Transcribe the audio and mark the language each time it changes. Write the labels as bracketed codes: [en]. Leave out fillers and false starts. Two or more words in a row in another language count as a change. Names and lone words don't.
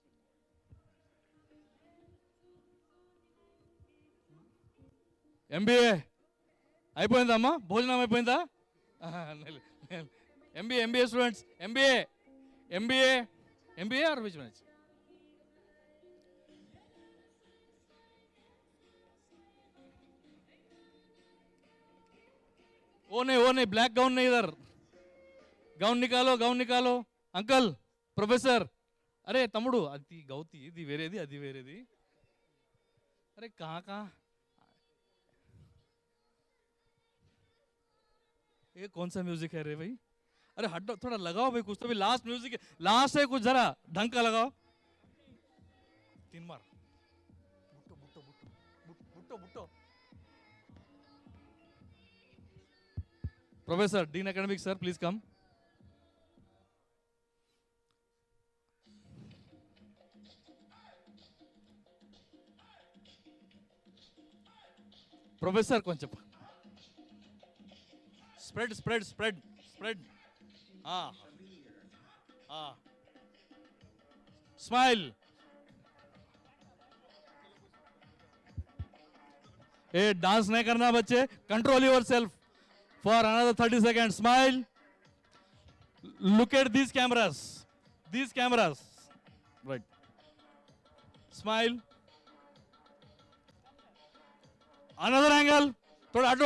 [te] ఎంబీఏ అయిపోయిందమ్మా, భోజనం అయిపోయిందా? [en] MBA students, MBA or which branch? [hi] वो नहीं [en] black gown [hi] नहीं इधर, गाउन निकालो [en] uncle professor. [te] అరే తముడు అతి గౌతీ ఇది వేరేది అది వేరేది. [hi] अरे कहाँ ये कौन सा म्यूजिक है रे भाई? अरे हटो, थोड़ा लगाओ भाई कुछ तो भी. [en] last music [hi] लास्ट है, कुछ जरा ढंग का लगाओ. 3 बार बुट्टो. [en] Professor, Dean Academics, sir, please come. [te] Professor, koncham. [en] Spread. Smile. [hi] Hey, dance नहीं करना बच्चे. [en] Control yourself. For another 30 seconds, smile. Look at these cameras. Right. Smile. Another angle. [hi] थोड़ा ऑटो.